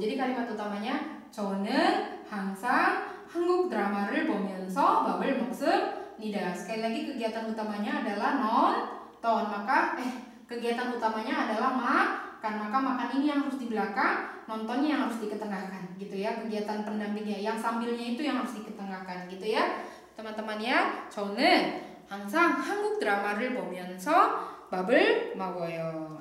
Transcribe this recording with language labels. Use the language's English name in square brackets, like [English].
[Indonesian] Jadi kalimat utamanya [Korean] 저는 항상 한국 드라마를 보면서 밥을 먹습니다. [Indonesian] Sekali lagi kegiatan utamanya adalah nonton, maka kegiatan utamanya adalah makan, maka makan ini yang harus di belakang, nontonnya yang harus diketengahkan gitu ya. Kegiatan pendampingnya yang sambilnya itu yang harus diketengahkan gitu ya teman-teman ya. [Korean] 저는 항상 한국 드라마를 보면서 밥을 먹어요.